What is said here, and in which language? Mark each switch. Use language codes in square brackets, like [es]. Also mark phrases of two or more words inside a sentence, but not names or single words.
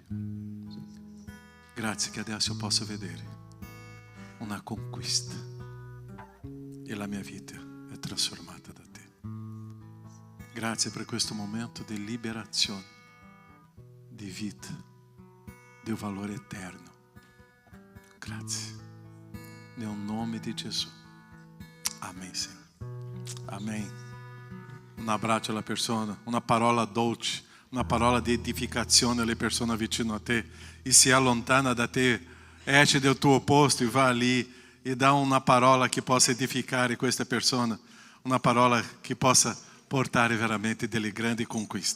[it] Grazie che adesso io posso vedere una conquista e la mia vita è trasformata da te. Grazie per questo momento di liberazione, di vita, di un valore eterno. Grazie. Nel nome di Gesù. [pt] Amém, Senhor. Amém. [it] Un abbraccio alla persona, una parola dolce, una parola di edificazione alle persone vicino a te. E se allontana da te, esce del tuo posto e va lì e dà una parola che possa edificare questa persona, una parola che possa portare veramente delle grandi conquiste.